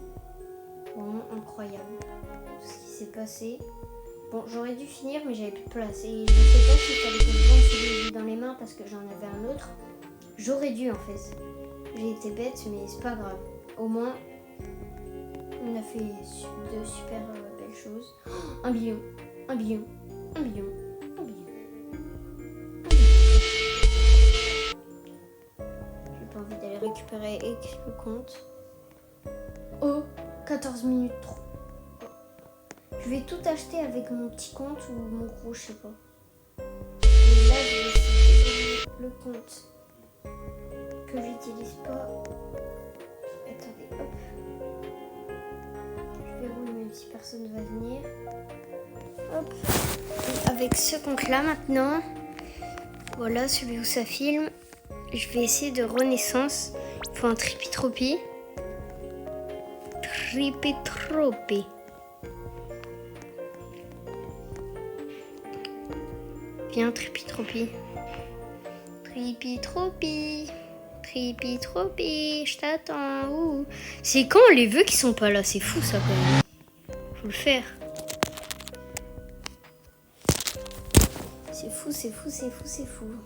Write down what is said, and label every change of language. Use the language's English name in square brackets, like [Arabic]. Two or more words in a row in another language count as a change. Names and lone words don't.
[French] Vraiment incroyable. Tout ce qui s'est passé. Bon, j'aurais dû finir mais j'avais plus de place. Et je sais pas si il fallait que je vende celui dans les mains parce que j'en avais un autre. J'aurais dû en fait. J'ai été bête mais c'est pas grave. Au moins... On a fait de super belles choses. Oh, 1 billion, 1 billion, 1 billion, 1 billion. J'ai pas envie d'aller récupérer le compte. Oh, 14 minutes trop. Je vais tout acheter avec mon petit compte ou mon gros, je sais pas. Et là, je vais essayer de le compte que j'utilise pas. Attendez, hop. Même si personne ne va venir. Hop. Et avec ce compte là maintenant, voilà celui où ça filme. Je vais essayer de renaissance. Il faut un tripi-tropi. Tripi-tropi. Viens tripi-tropi. Tripi-tropi. Tripi-tropi. Je t'attends. Ouh. C'est quand les vœux qui sont pas là. C'est fou ça quand même. Faut le faire. C'est fou, c'est fou, c'est fou, c'est fou.